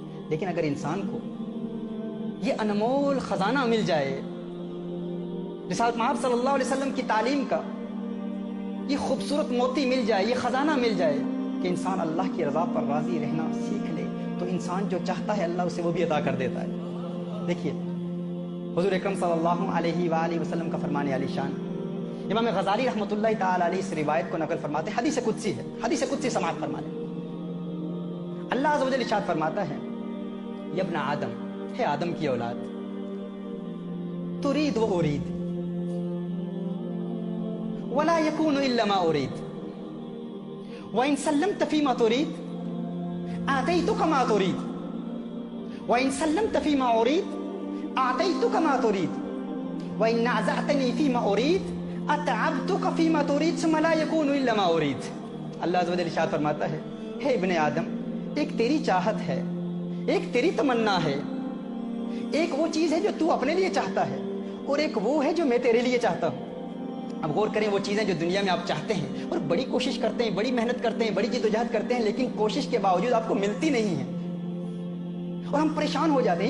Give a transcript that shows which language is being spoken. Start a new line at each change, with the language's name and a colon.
Urdu: لیکن اگر انسان کو یہ انمول خزانہ مل جائے، رسالت محمد صلی اللہ علیہ وسلم کی تعلیم کا یہ خوبصورت موتی مل جائے، یہ خزانہ مل جائے کہ انسان اللہ کی رضا پر راضی رہنا سیکھ لے، تو انسان جو چاہتا ہے اللہ اسے وہ بھی عطا کر دیتا ہے. دیکھیے، حضور اکرم صلی اللہ علیہ وآلہ وسلم کا فرمان علی شان، امام غزالی رحمۃ اللہ تعالی علیہ اس روایت کو نقل فرماتے ہیں، حدیث قدسی ہے، حدیث قدسی سماعت فرما لیں.
Arabic: اللہ عز و جل ارشاد فرماتا ہے، یا ابن آدم، ہے آدم کی اولاد، ترید و ارید ولا يكون الا ما اريد وان سلمت فيما تريد اعطيتك ما تريد وان سلمت فيما اريد اعطيتك ما تريد وان نازعتني فيما اريد اتعبتك فيما تريد ثم لا يكون الا ما اريد.
Urdu: اللہ عز و جل ارشاد فرماتا ہے، ہے ابن آدم، ایک تیری چاہت ہے، ایک تیری تمنا ہے، ایک وہ چیز ہے جو تو اپنے لیے چاہتا ہے، اور ایک وہ ہے جو میں تیرے لیے چاہتا ہوں. اب غور کریں، وہ چیزیں جو دنیا میں آپ چاہتے ہیں اور بڑی کوشش کرتے ہیں، بڑی محنت کرتے ہیں، بڑی جدوجہد کرتے ہیں، لیکن کوشش کے باوجود آپ کو ملتی نہیں ہے اور ہم پریشان ہو جاتے ہیں.